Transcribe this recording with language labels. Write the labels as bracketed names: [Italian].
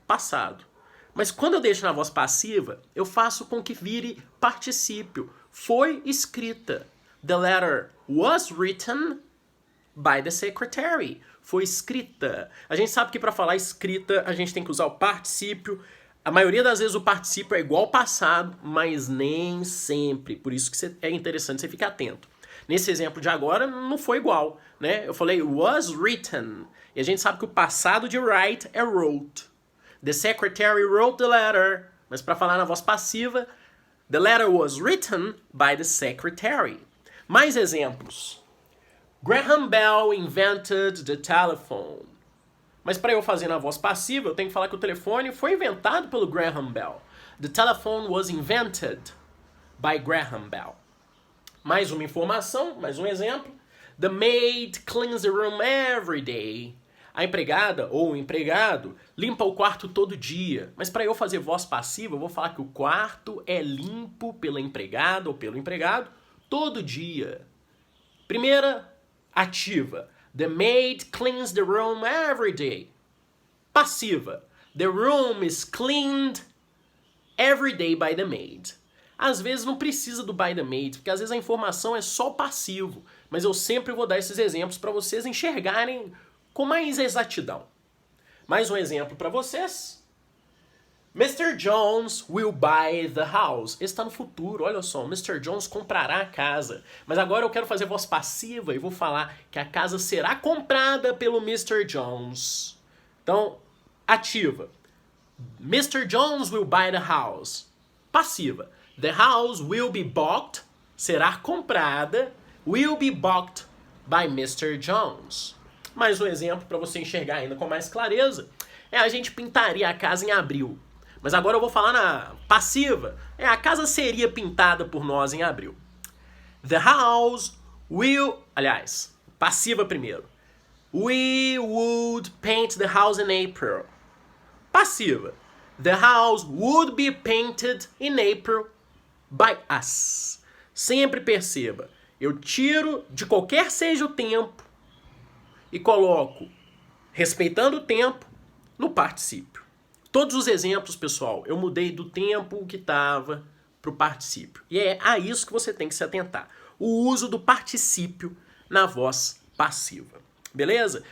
[Portuguese] Passado. Mas quando eu deixo na voz passiva, eu faço com que vire particípio. Foi escrita. [English] The letter was written by the secretary. [Portuguese] Foi escrita. A gente sabe que para falar escrita, a gente tem que usar o particípio. A maioria das vezes o particípio é igual ao passado, mas nem sempre. Por isso que é interessante você ficar atento. Nesse exemplo de agora, não foi igual, né? Eu falei was written. E a gente sabe que o passado de write é wrote. [English] The secretary wrote the letter. [Portuguese] Mas para falar na voz passiva, [English] the letter was written by the secretary. [Portuguese] Mais exemplos. [English] Graham Bell invented the telephone. [Portuguese] Mas para eu fazer na voz passiva, eu tenho que falar que o telefone foi inventado pelo Graham Bell. [English] The telephone was invented by Graham Bell. [Portuguese] Mais uma informação, mais um exemplo. [English] The maid cleans the room every day. [Portuguese] A empregada ou o empregado limpa o quarto todo dia. Mas para eu fazer voz passiva, eu vou falar que o quarto é limpo pela empregada ou pelo empregado todo dia. Primeira, ativa. [English] The maid cleans the room every day. [Portuguese] Passiva. [English] The room is cleaned every day by the maid. [Portuguese] Às vezes não precisa do [English] by the maid, [Portuguese] porque às vezes a informação é só passivo. Mas eu sempre vou dar esses exemplos para vocês enxergarem com mais exatidão. Mais um exemplo para vocês. [English] Mr. Jones will buy the house. [Portuguese] Esse está no futuro, olha só. Mr. Jones comprará a casa. Mas agora eu quero fazer voz passiva e vou falar que a casa será comprada pelo Mr. Jones. Então, ativa. [English] Mr. Jones will buy the house. [Portuguese] Passiva. [English] The house will be bought, [Portuguese] será comprada, [English] will be bought by Mr. Jones. [Portuguese] Mais um exemplo para você enxergar ainda com mais clareza é a gente pintaria a casa em abril. Mas agora eu vou falar na passiva. A casa seria pintada por nós em abril. [English] The house will... [Portuguese] Aliás, passiva primeiro. [English] We would paint the house in April. [Portuguese] Passiva. [English] The house would be painted in April by us. [Portuguese] Sempre perceba, eu tiro de qualquer seja o tempo e coloco, respeitando o tempo, no particípio. Todos os exemplos, pessoal, eu mudei do tempo que estava para o particípio. E é a isso que você tem que se atentar. O uso do particípio na voz passiva. Beleza?